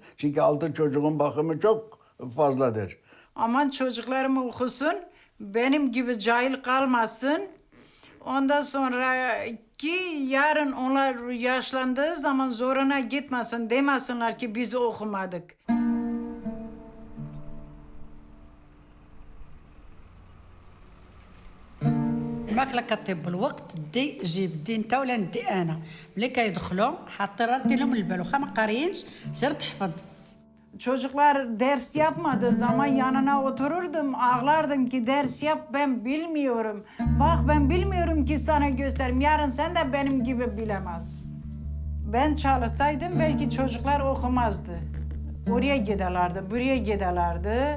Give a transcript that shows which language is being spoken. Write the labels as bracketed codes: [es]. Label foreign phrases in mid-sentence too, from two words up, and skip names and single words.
[tr] Çünkü 6 çocuğun bakımı çok fazladır. Aman çocuklarım okusun, benim gibi cahil kalmasın. Ondan sonra ki yarın onlar yaşlandığı zaman zoruna gitmesin, demesinler ki biz okumadık. [ar] الماكله كطيب بالوقت دي جيب دي انت ولا ندي انا ملي كيدخلوا حاطين ردي لهم البال واخا ما قاريينش سير تحفظ. [tr] Çocuklar ders yapmadığı zaman yanına otururdum, ağlardım ki ders yap, ben bilmiyorum. Bak ben bilmiyorum ki sana göstereyim, yarın sen de benim gibi bilemez. Ben çalışsaydım belki çocuklar okumazdı. Oraya giderlerdi, buraya giderlerdi.